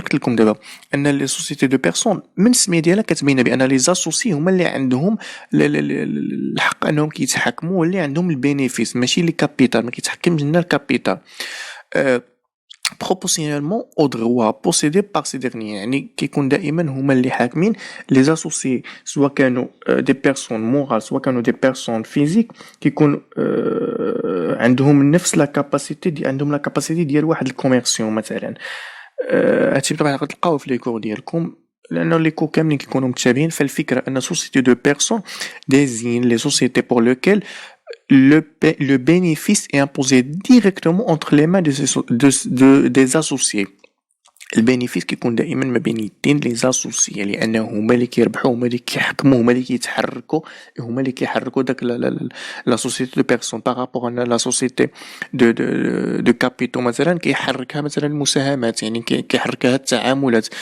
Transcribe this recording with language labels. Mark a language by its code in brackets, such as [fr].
[ar] قلت لكم دابا ان لي سوسيتي دو بيرسون من السميه ديالها كتبين بان لي زاسوسي هما اللي عندهم الحق انهم كيتحكموا واللي عندهم البينيفيس ماشي لي كابيتال ما كيتحكمش لنا الكابيتال [fr] proportionnellement aux droits possédés par ces derniers [ar] يعني كيكون دائما هما اللي حاكمين لي زاسوسي سواء كانوا دي بيرسون مورال سواء كانوا دي بيرسون فيزيك كيكون عندهم نفس لا كاباسيتي عندهم لا كاباسيتي ديال واحد الكوميرسيون مثلا. هادشي بطبيعه غتلقاوه في لي كور ديالكم لانه لي كور كاملين كيكونوا متشابهين. فالفكره ان سوسيتي دو بيرسون [fr] désigne les sociétés pour lesquelles le bénéfice est imposé directement entre les mains des associés. [ar] البينيفيس كيكون دائما ما بين يدين لي زاسوسيي، لانه هما اللي كيربحوا، هما اللي كيحكموا، هما اللي كيتحركوا، هما اللي كيحركوا داك لا سوسيتي دو بيرسون بارابور ان لا سوسيتي دو كابيتو مثلا كيحركها مثلا المساهمات، يعني كيحركها التعاملات.